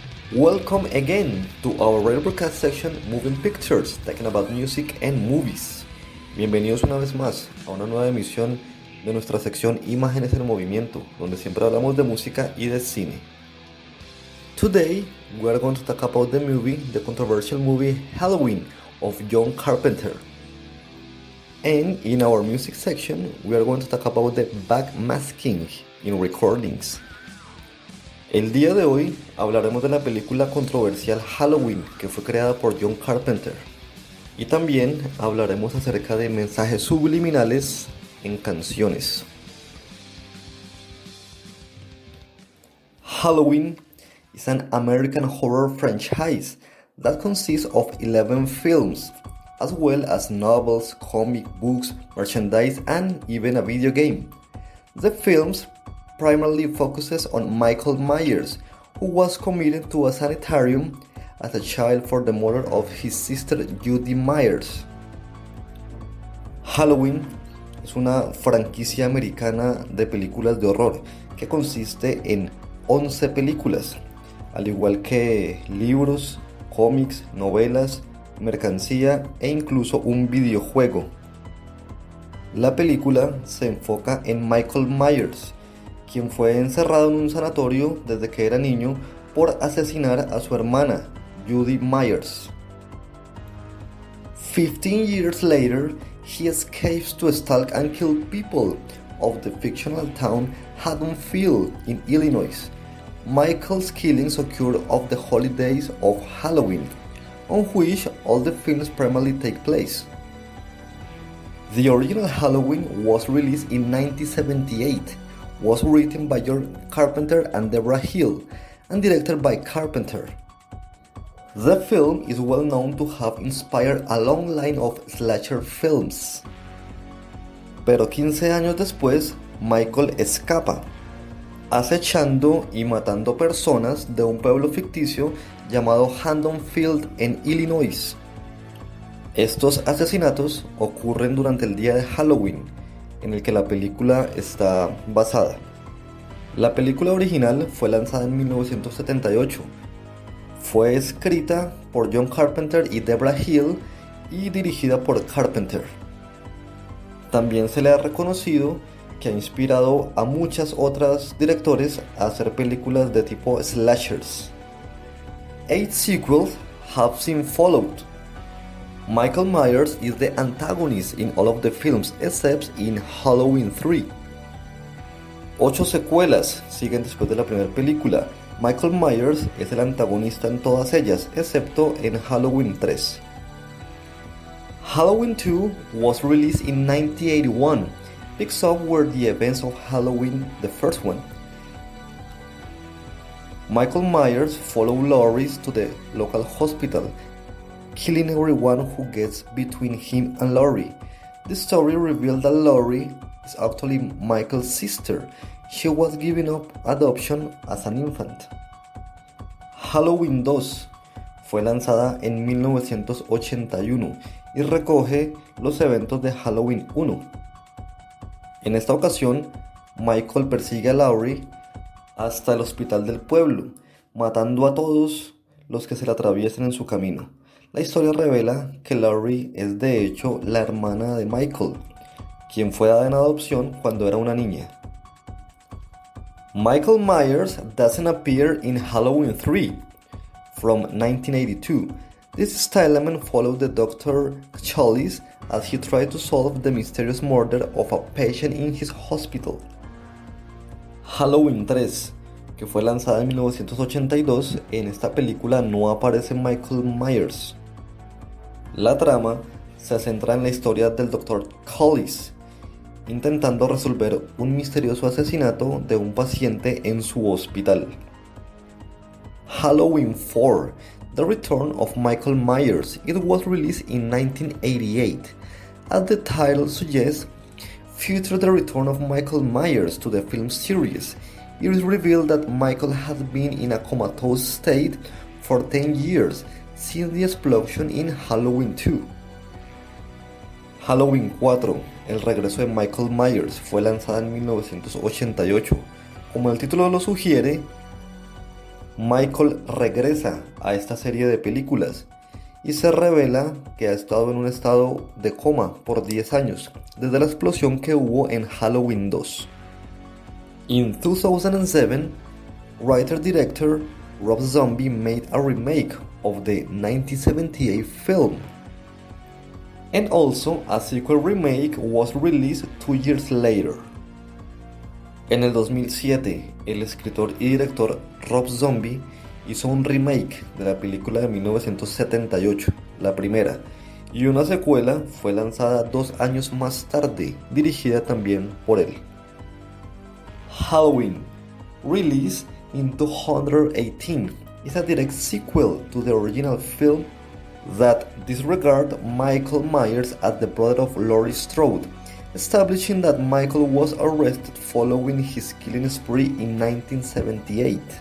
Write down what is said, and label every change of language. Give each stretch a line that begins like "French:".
English: Welcome again to our radio broadcast section Moving Pictures, talking about music and movies.
Spanish: Bienvenidos una vez más a una nueva emisión de nuestra sección Imágenes en Movimiento, donde siempre hablamos de música y de cine.
English: Today we are going to talk about the controversial movie Halloween of John Carpenter. And in our music section we are going to talk about the backmasking in recordings.
Spanish: El día de hoy hablaremos de la película controversial Halloween, que fue creada por John Carpenter. Y también hablaremos acerca de mensajes subliminales en canciones.
English: Halloween is an American horror franchise that consists of 11 films, as well as novels, comic books, merchandise, and even a video game. The films primarily focuses on Michael Myers, who was committed to a sanitarium as a child for the murder of his sister Judy Myers.
Spanish: Halloween es una franquicia americana de películas de horror que consiste en 11 películas, al igual que libros, cómics, novelas, mercancía e incluso un videojuego. La película se enfoca en Michael Myers, quien fue encerrado en un sanatorio desde que era niño por asesinar a su hermana, Judy Myers.
English: 15 years later, he escapes to stalk and kill people of the fictional town Haddonfield in Illinois. Michael's killings occur of the holidays of Halloween, on which all the films primarily take place. The original Halloween was released in 1978, was written by John Carpenter and Deborah Hill, and directed by Carpenter. The film is well known to have inspired a long line of slasher films.
Spanish: Pero 15 años después, Michael escapa, acechando y matando personas de un pueblo ficticio llamado Haddonfield en Illinois. Estos asesinatos ocurren durante el día de Halloween, en el que la película está basada. La película original fue lanzada en 1978. Fue escrita por John Carpenter y Deborah Hill y dirigida por Carpenter. También se le ha reconocido que ha inspirado a muchas otras directores a hacer películas de tipo slashers.
English: 8 sequels have since followed. Michael Myers is the antagonist in all of the films except in Halloween 3.
Spanish: 8 secuelas siguen después de la primera película. Michael Myers es el antagonista en todas ellas, excepto en Halloween 3.
English: Halloween 2 was released in 1981, picks up where the events of Halloween, the first one. Michael Myers follows Laurie to the local hospital, killing everyone who gets between him and Laurie. The story revealed that Laurie is actually Michael's sister. She was given up adoption as an infant.
Spanish: Halloween 2 fue lanzada en 1981 y recoge los eventos de Halloween 1. En esta ocasión, Michael persigue a Laurie hasta el hospital del pueblo, matando a todos los que se le atraviesen en su camino. La historia revela que Laurie es de hecho la hermana de Michael, quien fue dada en adopción cuando era una niña.
English: Michael Myers doesn't appear in Halloween 3 from 1982. This style element follows the Dr. Chalice as he tried to solve the mysterious murder of a patient in his hospital.
Spanish: Halloween 3, que fue lanzada en 1982, en esta película no aparece Michael Myers. La trama se centra en la historia del Dr. Collis, intentando resolver un misterioso asesinato de un paciente en su hospital.
English: Halloween 4, The Return of Michael Myers. It was released in 1988. As the title suggests, features the return of Michael Myers to the film series. It is revealed that Michael has been in a comatose state for 10 years since the explosion in Halloween 2.
Spanish: Halloween 4, El regreso de Michael Myers, fue lanzada en 1988. Como el título lo sugiere, Michael regresa a esta serie de películas y se revela que ha estado en un estado de coma por 10 años, desde la explosión que hubo en Halloween 2.
English: In 2007, writer-director Rob Zombie made a remake of the 1978 film. And also, a sequel remake was released 2 years later.
Spanish: En el 2007, el escritor y director Rob Zombie hizo un remake de la película de 1978, la primera, y una secuela fue lanzada 2 años más tarde, dirigida también por él.
English: Halloween, released in 2018, is a direct sequel to the original film that disregards Michael Myers as the brother of Laurie Strode, establishing that Michael was arrested following his killing spree in 1978.